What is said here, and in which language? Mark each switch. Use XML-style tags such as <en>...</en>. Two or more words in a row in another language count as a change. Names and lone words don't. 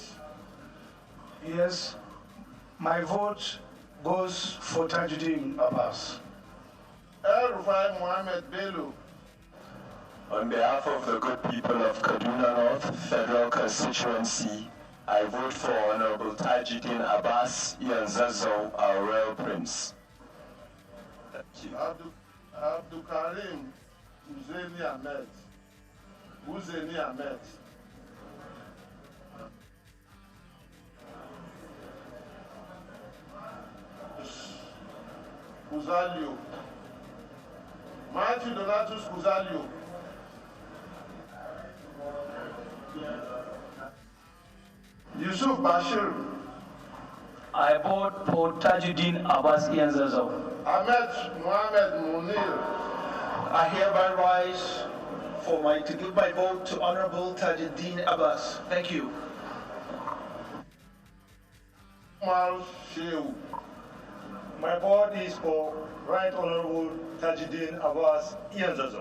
<en>Yes, my vote goes for Tajuddin Abbas. El Rufai Mohammed Bello. On behalf of the good people of Kaduna North Federal Constituency, I vote for Honorable Tajuddin Abbas Ianzenzo, our Royal Prince. Abdul Karim Uzeni Ahmed. Uzeni Ahmed. Kuzalio. Matthew Donatus Kuzalio. Yusuf Bashir. I vote for Tajuddin Abbas Ianzenzo. Ahmed Mohamed Munir. I hereby rise to give my vote to Honorable Tajuddin Abbas. Thank you. Umar Shehu. My vote is for Right Honorable Tajuddin Abbas Ianzenzo.</en>